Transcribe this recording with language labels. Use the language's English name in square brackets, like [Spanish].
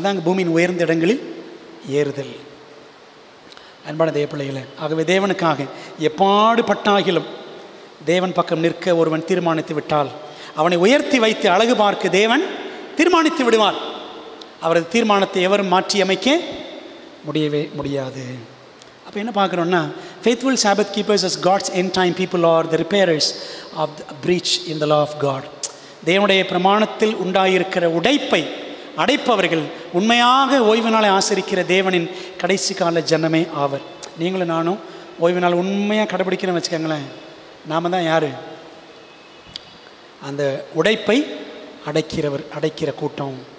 [Tamil] அதாங்க பூமியின் உயர்ந்த இடங்களில் ஏறுதல். அன்பான தேவ பிள்ளைகளே, ஆகவே தேவனுக்காக எப்பாடுபட்டாகிலும் தேவன் பக்கம் நிற்க ஒருவன் தீர்மானித்து விட்டால் அவனை உயர்த்தி வைத்து அழகு பார்க்க தேவன் தீர்மானித்து விடுவார். அவரது தீர்மானத்தை எவரும் மாற்றி அமைக்க முடியவே முடியாது. அப்போ என்ன பார்க்குறோன்னா, [English] faithful Sabbath keepers as God's end time people are the repairers of the breach in the law of God. [Tamil] தேவனுடைய பிரமாணத்தில் உண்டாயிருக்கிற உடைப்பை அடைப்பவர்கள் உண்மையாக ஓய்வு நாளை ஆசரிக்கிற தேவனின் கடைசி கால ஜனமே ஆவர். நீங்களும் நானும் ஓய்வு நாள் உண்மையாக கடைபிடிக்கிறோன்னு வச்சுக்கோங்களேன், நாம் தான் யார்? அந்த உடைப்பை அடைக்கிற கூட்டம்.